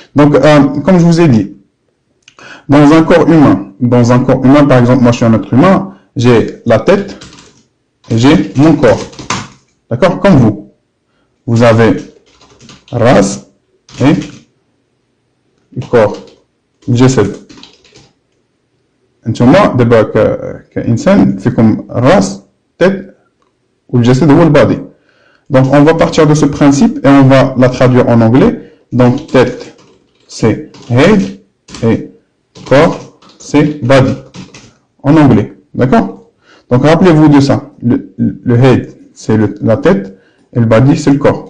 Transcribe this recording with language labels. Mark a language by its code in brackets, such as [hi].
[fr] Donc, comme je vous ai dit, dans un corps humain, par exemple, moi je suis un être humain, j'ai la tête et j'ai mon corps. D'accord? Comme vous. Vous avez race et le corps. [ar] الجسد. انتوما دابا كإنسان فيكم راس [fr] tête [ar] والجسد هو البادي. [fr] Donc on va partir de ce principe et on va la traduire en anglais. Donc tête c'est head et corps c'est body en anglais. D'accord? Donc rappelez-vous de ça. Le head c'est la tête et le body c'est le corps.